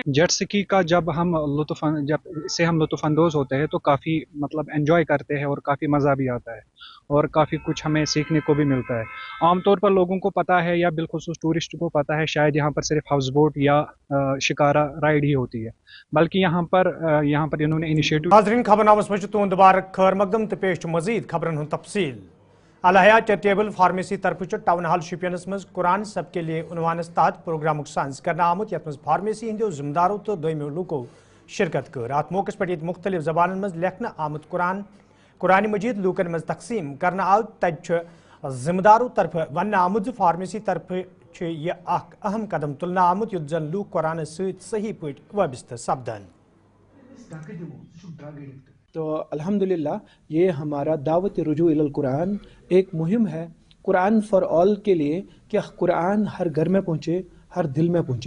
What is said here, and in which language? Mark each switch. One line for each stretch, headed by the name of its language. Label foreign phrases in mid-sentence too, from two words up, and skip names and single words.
English: jet ski
Hindi: का जब इससे हम लुत्फ़अंदोज़ होते हैं तो काफ़ी मतलब एंजॉय करते हैं और काफ़ी मज़ा भी आता है और काफ़ी कुछ हमें सीखने को भी मिलता है। आमतौर पर लोगों को पता है या बिलखुसूस टूरिस्ट को पता है शायद यहाँ पर सिर्फ
English: house boat
Hindi: या शिकारा राइड ही होती है, बल्कि यहाँ पर इन्होंने इनिशिएटिव।
Kashmiri: नाज़रीन खबरनामस में तुंद दोबारा खैर मकदम तो पेश मजीद खबरन हुन तफसील। अलहया चैरिटेबल फार्मेसी तरफ टाउन हाल शुपियनस मज कुरान सबके लिए उनवानस तहत प्रोग्राम सांस करना आमुत यथ मज फार्मेसी हंदो जिम्मेदारों तो दोयमो लूको शिरकत कर। अत मौके पे मुख्तलिफ जबान मज लेखना आमुत कुरान मजीद लूकन मज तकसीम करना आव तब जिम्मेदारों तरफ वन आमुत फार्मेसी तरफ यह अहम कदम तुलना आमुत युद्ध जन लूक कुरान सही पे वबस्त सपदन।
Hindi: तो अल्हम्दुलिल्लाह ये हमारा दावत रुजू इलल कुरान एक मुहिम है कुरान फॉर ऑल के लिए कि कुरान हर घर में पहुँचे, हर दिल में पहुँचे।